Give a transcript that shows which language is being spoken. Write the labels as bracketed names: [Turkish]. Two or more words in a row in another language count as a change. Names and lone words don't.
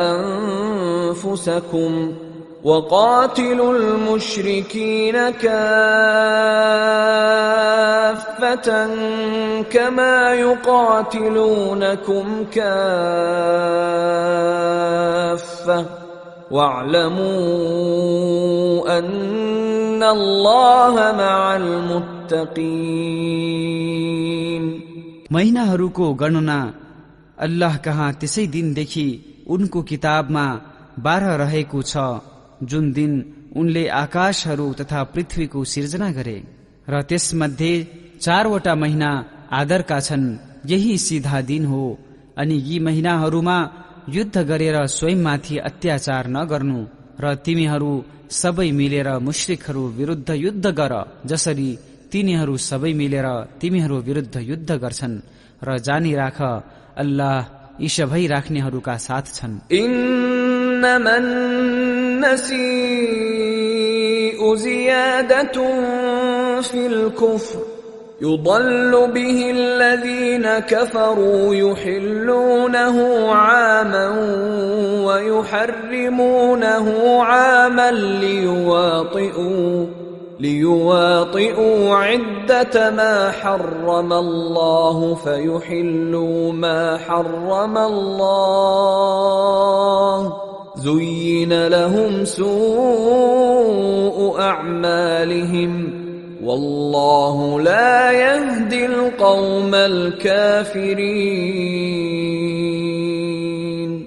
[Arabic] أنفسكم وقاتلوا المشركين كافة كما يقاتلونكم كافة واعلموا أن الله مع المتقين। [Nepali] महिनाहरूको गणना अल्लाह कहाँ त्यसै दिनदेखि उनको किताबमा 12 रहेको छ जुन दिन उनले आकाशहरू तथा पृथ्वीको सिर्जना गरे र त्यसमध्ये 4वटा महिना आदरका छन्। यही सिधा दिन हो। अनि यी महिनाहरूमा युद्ध गरेर स्वयंमाथि अत्याचार नगर्नु र तिमीहरू सबै मिलेर मुश्रिकहरू विरुद्ध युद्ध गर, जसरी तिनीहरू सबै मिलेर तिमीहरू विरुद्ध युद्ध गर्छन्। र जानी राख, अल्लाह यी सबै राख्नेहरूका साथ छन्। [Arabic] إنما النسيء زيادة في الكفر يضل به الذين كفروا يحلونه عاما ويحرمونه عاما ليواطئوا عدة ما حرم الله فيحلوا ما حرم الله زين لهم سوء أعمالهم والله لا يهدي القوم الكافرين।